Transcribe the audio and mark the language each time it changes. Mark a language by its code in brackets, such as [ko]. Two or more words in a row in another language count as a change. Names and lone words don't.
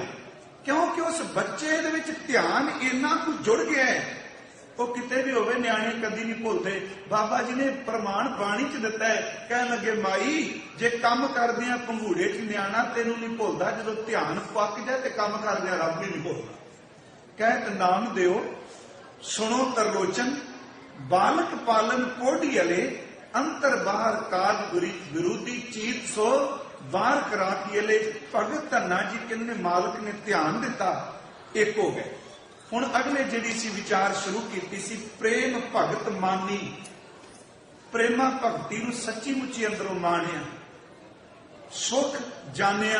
[pa] ਕਿਉਂਕਿ ਉਸ ਬੱਚੇ ਦੇ ਵਿਚ ਧਿਆਨ ਇੰਨਾ ਕੁਝ ਜੁੜ ਗਿਆ ਹੈ, ਵੋ ਕਿਤੇ ਭੀ ਹੋਵੇ ਨਿਆਣੇ ਕਦੀ ਨਹੀਂ ਭੁੱਲਤੇ। ਬਾਬਾ ਜੀ ਨੇ ਪ੍ਰਮਾਣ ਬਾਣੀ ਚ ਦਿੱਤਾ ਹੈ, ਕਹਿ ਲੱਗੇ ਮਾਈ ਜੇ ਕੰਮ ਕਰਦਿਆਂ ਪੰਘੂੜੇ ਚ ਨਿਆਣਾ ਤੈਨੂੰ ਨਹੀਂ ਭੁੱਲਦਾ, ਜਦੋਂ ਧਿਆਨ ਪੱਕ ਜਾਏ ਤੇ ਕੰਮ ਕਰਦਿਆਂ ਰੱਬ ਭੀ ਨਹੀਂ ਭੁੱਲਦਾ। ਕਹਤ ਨਾਮ ਦਿਓ ਸੁਨੋ ਤਰਲੋਚਨ, ਬਾਲਕ ਪਾਲਨ ਕੋਢੀ ਅਲੇ, ਅੰਤਰ ਬਾਹਰ ਕਾਜ ਵਿਰੋਧੀ ਚੀਤ ਸੋ ਬਾਹਰ ਕਰਾ ਕੀ ਅਲੇ। ਭਗਤ ਧੰਨਾ ਜੀ ਕਹਿਣੇ ਮਾਲਕ ਨੇ ਧਿਆਨ ਦਿੱਤਾ, ਇਕ ਹੋ ਗਏ। ਹੁਣ ਅਗਲੇ ਜਿਹੜੀ ਸੀ ਵਿਚਾਰ ਸ਼ੁਰੂ ਕੀਤੀ ਸੀ, ਪ੍ਰੇਮ ਭਗਤ ਮਾਨੀ, ਪ੍ਰੇਮਾ ਭਗਤੀ ਨੂੰ ਸੱਚੀ ਮੁੱਚੀ ਅੰਦਰੋਂ ਮਾਣਿਆ, ਸੁਖ ਜਾਣਿਆ।